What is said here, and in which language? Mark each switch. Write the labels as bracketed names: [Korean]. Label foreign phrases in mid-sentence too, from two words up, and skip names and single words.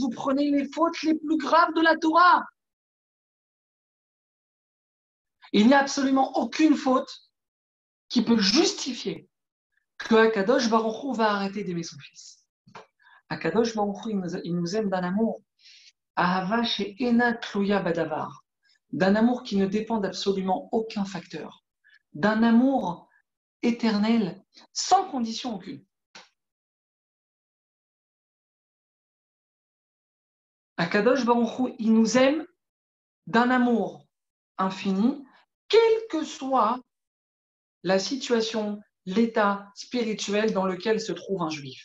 [French] Vous prenez les fautes les plus graves de la Torah. Il n'y a absolument aucune faute qui peut justifier que [Hebrew] הקדוש ברוך הוא [French] va arrêter d'aimer son fils. [Hebrew] הקדוש ברוך הוא, [French] il nous aime d'un amour. [Hebrew] אהבה שאינה תלויה בדבר. [French] D'un amour qui ne dépend d'absolument aucun facteur. D'un amour éternel, sans condition aucune. [Hebrew] הקדוש ברוך הוא, [French] il nous aime d'un amour infini, quelle que soit la situation, l'état spirituel dans lequel se trouve un juif.